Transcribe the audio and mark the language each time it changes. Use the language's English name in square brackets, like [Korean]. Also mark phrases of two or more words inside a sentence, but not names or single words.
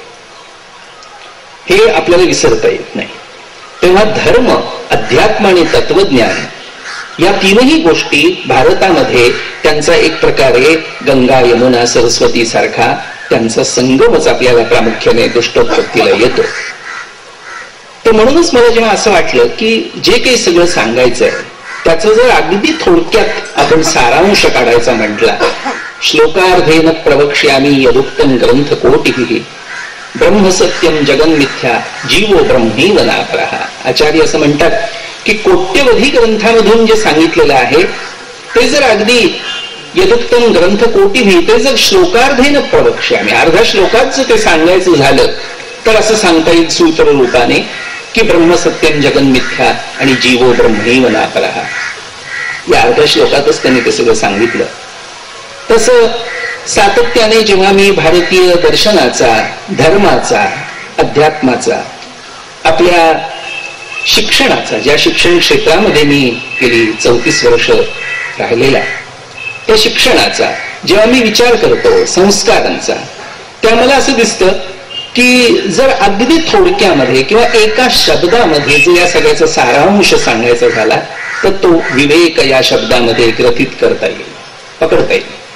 [Marathi] हे आपल्याला विसरता येत नाही. तेव्हा धर्म, अध्यात्म आणि तत्वज्ञान या तीनही गोष्टी भारतामध्ये त्यांचा एक प्रकारे गंगा, यमुना, सरस्वती सारखा त्यांचा संगमच आपल्याला प्रामुख्याने दृष्टोत्पत्तीला येतो. तर म्हणूनच मला जेव्हा असं वाटलं की जे काही सगळं सांगायचं आहे त्याचं जर अगदी थोडक्यात आपण सारांश काढायचा म्हटला, [Sanskrit] श्लोकार्धेन प्रवक्ष्यामि यदुक्तं ग्रंथ कोटिः ब्रह्मसत्यम जगन्मिथ्या जीवो ब्रह्मैव नापरः. [Marathi] आचार्य असं म्हणतात की कोट्यवधी ग्रंथामधून जे सांगितलेलं आहे ते जर अगदी [Sanskrit] यदुक्तम ग्रंथ कोटिः, [Marathi] ते जर [Sanskrit] श्लोकार्धेन प्रवक्ष्यामि, [Marathi] अर्ध्या श्लोकात जर ते सांगायचं झालं तर असं सांगता येईल सूत्र रूपाने की [Sanskrit] ब्रह्मसत्यम जगन्मिथ्या [Marathi] आणि [Sanskrit] जीवो ब्रह्मैव नापरः. [Marathi] या अर्ध्या श्लोकातच त्यांनी ते सगळं सांगितलं. तसं सातत्याने जेव्हा मी भारतीय दर्शनाचा, धर्माचा, अध्यात्माचा, आपल्या शिक्षणाचा, ज्या शिक्षण क्षेत्रामध्ये मी गेली 34 वर्ष राहिलेला, त्या शिक्षणाचा जेव्हा मी विचार करतो, संस्कारांचा, त्या मला असं दिसतं की जर अगदी थोडक्यामध्ये किंवा एका शब्दामध्ये जर या सगळ्याचा सारांश सांगायचा झाला तर तो विवेक या शब्दामध्ये ग्रथित करता येईल, पकडता येईल.